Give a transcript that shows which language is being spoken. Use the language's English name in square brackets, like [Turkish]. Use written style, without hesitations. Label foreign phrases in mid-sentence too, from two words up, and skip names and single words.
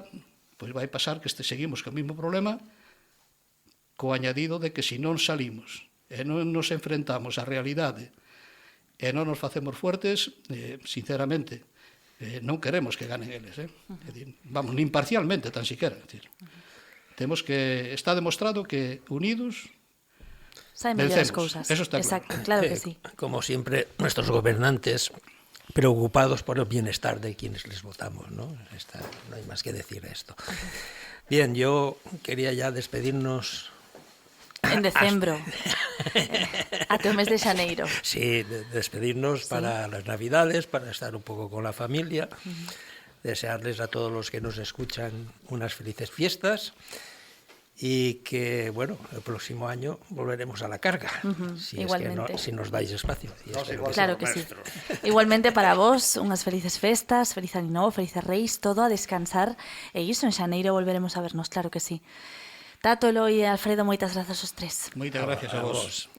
[Galician] Pois vai pasar que seguimos co mesmo problema, co añadido de que se non salimos e non nos enfrentamos á realidade e non nos facemos fuertes, sinceramente, non queremos que ganen eles. Vamos, nin parcialmente, tan siquiera. Temos que, está demostrado que unidos saben mellores cousas. Eso está claro. Exacto, claro que sí. [Spanish] Como siempre, nuestros gobernantes preocupados por el bienestar de quienes les votamos, ¿no? No hay más que decir esto. Bien, yo quería ya despedirnos. En decembro, ate o mes de xaneiro. Sí, despedirnos para las Navidades, para estar un poco con la familia, desearles a todos los que nos escuchan unas felices fiestas y que, bueno, el próximo año volveremos a la carga, si igualmente. Si nos dais espacio. Claro que sí. [Galician] Igualmente para vos, unhas felices festas, feliz ano novo, felices reis, todo a descansar, e iso, en xaneiro volveremos a vernos, claro que sí. Tato, Eloi e Alfredo, moitas grazas aos tres. Moitas gracias a vos.